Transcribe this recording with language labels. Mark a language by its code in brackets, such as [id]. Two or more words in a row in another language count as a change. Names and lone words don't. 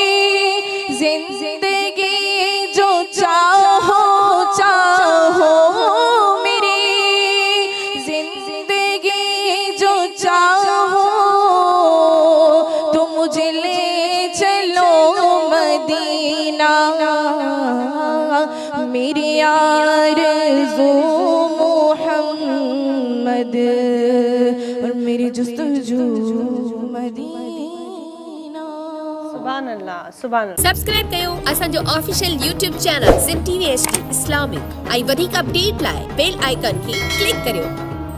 [ur] زندگی جو چاہو چاہو میری زندگی جو چاہو تو مجھے لے چلو مدینہ میری آرزو محمد اور میری جستجو مدینہ [ar] سبحان اللہ سبحان اللہ [sd] سبسڪرائب कयो असांजो ऑफिशियल YouTube चैनल सिंध TV HD इस्लामिक ऐं वधीक अपडेट लाइ [en] bell icon [sd] खे क्लिक करियो